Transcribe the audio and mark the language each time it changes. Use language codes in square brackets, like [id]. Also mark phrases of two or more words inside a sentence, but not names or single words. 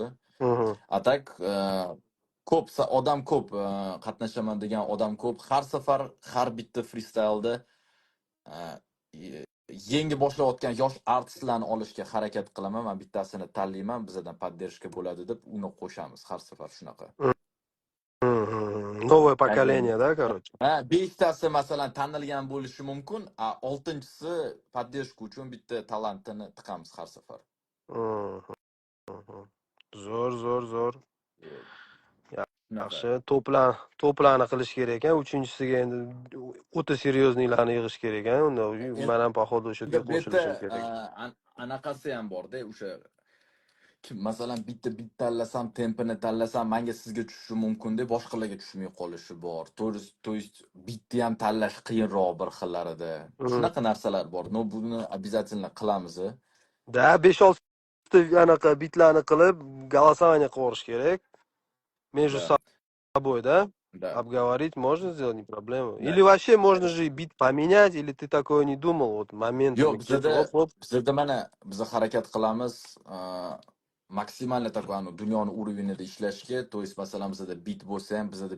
[uz] Atak ko'p odam ko'p qatnashaman degan odam ko'p. Har safar har bitta freestylda yangi boshlayotgan yosh artistlarni olishga harakat qilaman. Men bittasini tanlayman, bizdan поддержка bo'ladi deb uni qo'shamiz har safar shunaqa. [ru] Новое поколение, да, короче? [uz] 5 tasi masalan tanilgan bo'lishi mumkin, 6-chisi поддержка uchun bitta talantini tiqamiz har safar. Zo'r. Yaxshi, to'plarni qilish kerak ekan. 3-chisiga endi o'ta серьёзныйlarni yig'ish kerak ekan. Unda men ham poxod o'sha yerga qo'shilishim kerak. Anaqasi ham bor-da, o'sha masalan bitta tanlasam, tempini tanlasam, menga sizga tushishi mumkin-da, boshqalarga tushmay qolishi bor. [ru] То есть [uz] bitni ham tanlash qiyinroq bir xillarida. Shunaqa narsalar bor. Buni обязательно qilamiz. Da, 5-6 ta anaqa bitlarni qilib, голосование qilish kerak. [ru] Между собой, да? Обговорить можно сделать, не проблема. Или вообще можно же и бит поменять, или ты такое не думал, вот момент. [uz] Yo'q, bizda mana biz harakat qilamiz, maksimalni takvani dunyoni uровенida ishlashga, [ru] то есть [uz] masalan bizda bit bo'lsa ham, bizda